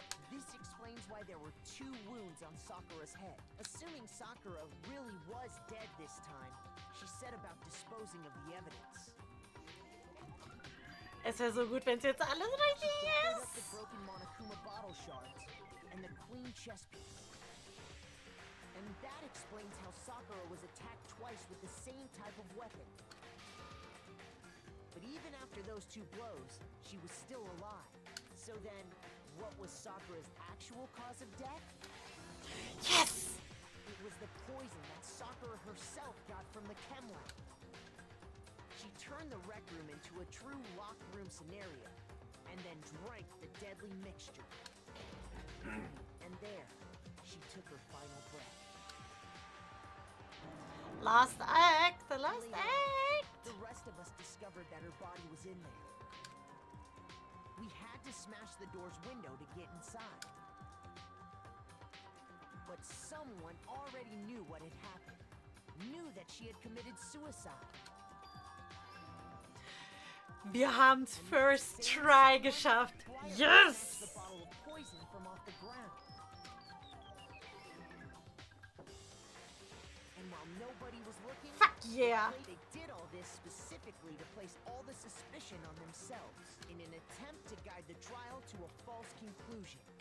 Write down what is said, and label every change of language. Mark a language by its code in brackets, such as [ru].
[en] this explains why there were 2 wounds on Sakura's head. Assuming Sakura really was dead this time, she set about disposing of the evidence. [de] Es wäre so gut, wenn es jetzt alles richtig [en] Gathered up the [de] ist. [en] broken Monokuma bottle shards and the clean chess piece. And that explains how Sakura was attacked twice with the same type of weapon. But even after those 2 blows, she was still alive. So then, what was Sakura's actual cause of death? Yes! It was the poison that Sakura herself got from the chem lab. She turned the rec room into a true locked room scenario, and then drank the deadly mixture. And there, she took her final breath. Last act, the last Later, act. the rest of us discovered that her body was in there. We had to smash the door's window to get inside. But someone already knew what had happened. Knew that she had committed suicide. [de] Wir haben's [en] first try [de] geschafft. [en] Yes! The bottle of poison from off the ground. And while nobody was looking, Fuck yeah! they did all this specifically to place all the suspicion on themselves in an attempt to guide the trial to a false conclusion.